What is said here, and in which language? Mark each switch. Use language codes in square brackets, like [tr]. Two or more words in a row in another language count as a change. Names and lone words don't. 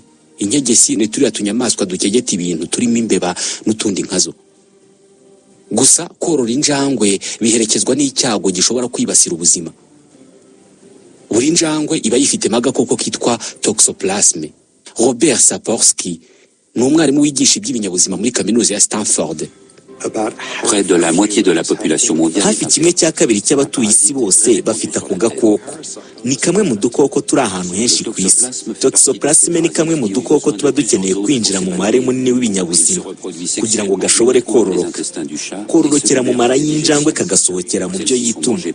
[rw] Inkegesi ni turiya tunyamaswa dukegeta ibintu turimo imbeba n'utundi nkazo. Gusa korora injangwe biherekezwa n'icyago gishobora kwibasira ubuzima. Buri njangwe iba yifitemo agakoko kitwa toxoplasme. Robert Sapolsky ni umwarimu wigisha iby'ibinyabuzima muri kaminuza ya Stanford. [fr] Près de la moitié de la population mondiale. [rw] Hafi kimwe cya kabiri cy'abatuye isi bose bafite ako gakoko. Ni kamwe mu dukoko turi ahantu henshi ku isi. Toxoplasme ni kamwe mu dukoko tuba dukeneye kwinjira mu mubare munini w'ibinyabuzima kugira ngo gashobore kororoka. Kororokera mu mara y'injangwe kagasohokera mu byo yitumye.